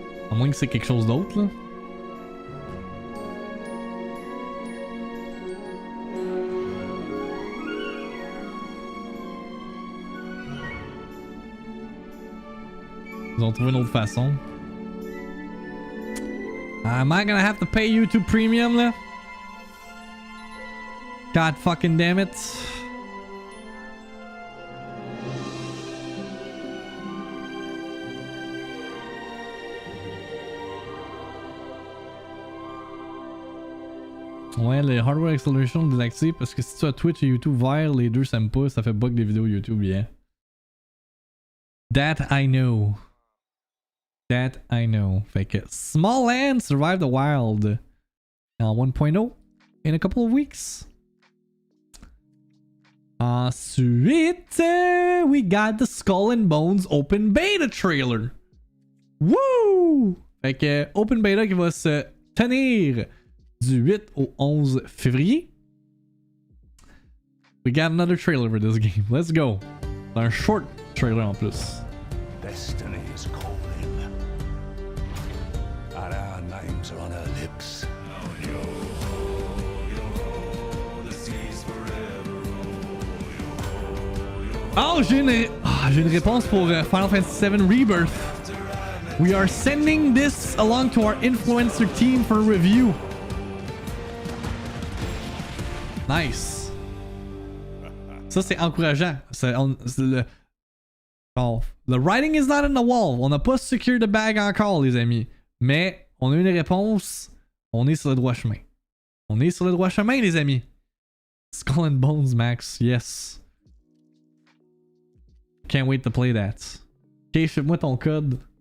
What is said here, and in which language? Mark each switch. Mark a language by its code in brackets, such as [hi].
[fr] À moins que c'est quelque chose d'autre là. Ils ont trouvé une autre façon. [en] Am I gonna have to pay YouTube Premium là? God fucking damn it. [fr] Ouais, le hardware acceleration désactivé parce que si tu as Twitch et YouTube vert, les deux s'aiment pas, ça fait bug des vidéos YouTube, yeah. [en] That I know. That I know. [fr] Fait que Small Land Survive the Wild en 1.0 [en] in a couple of weeks. Ensuite, we got the Skull and Bones Open Beta trailer. Woo! [fr] Fait que Open Beta qui va se tenir du 8 au 11 février. [en] We got another trailer for this game. Let's go. [fr] C'est un short trailer en plus. [en] Destiny is calling, and our names are on her lips. [fr] Oh, j'ai une réponse pour Final Fantasy VII Rebirth. [en] We are sending this along to our influencer team for review. [fr] Nice. Ça, c'est encourageant. [en] Le writing is not on the wall. [fr] On n'a pas [en] secure the bag [fr] encore, les amis. Mais on a une réponse. On est sur le droit chemin. On est sur le droit chemin, les amis. [en] Skull and Bones, Max. Yes. Can't wait to play that. Ok, [fr] ship-moi ton code.